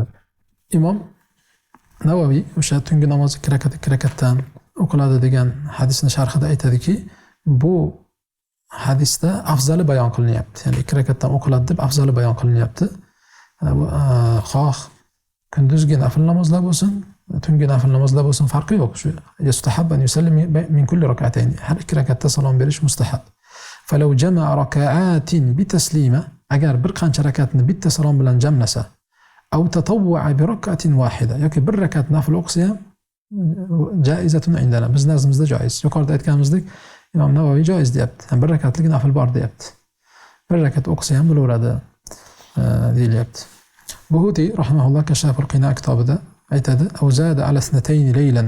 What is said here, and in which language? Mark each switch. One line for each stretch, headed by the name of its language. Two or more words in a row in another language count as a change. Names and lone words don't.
Uzbek: Imom Navoiy o'sha tungi namoz 2 rakatdan o'qiladi degan hadisning sharhida aytadiki, bu hadisda afzali bayon qilinyapti. Ya'ni 2 rakatdan o'qiladi deb afzali bayon qilinyapti. Xoh kunduzgi nafil namozlar bo'lsin, tungi nafil namozlar bo'lsin, farqi yo'q.
Arabic: Shu يستحب يسلم من كل ركعتين.
Uzbek: Har 2 rakatda salom berish mustahab.
Arabic: فلو جمع ركعات بتسليمة,
Uzbek: agar bir qancha rakatni bitta salom bilan jamlasa,
Arabic: أو تطوع بركعة واحدة,
Uzbek: yoki bir rakat nafil o'qisa ham
Arabic: جائزة عندنا.
Uzbek: Biz nazmizda joiz. Yuqorida aytganimizdek, Imom Navoiy joiz deyapti. Bir rakatlik nafil bor deyapti. Bir rakat o'qisa ham bo'laveradi deyilyapti. Buhuti rahimahulloh Kashaful Qina kitobida aytadi:
Arabic: "أو زاد على اثنتين ليلا."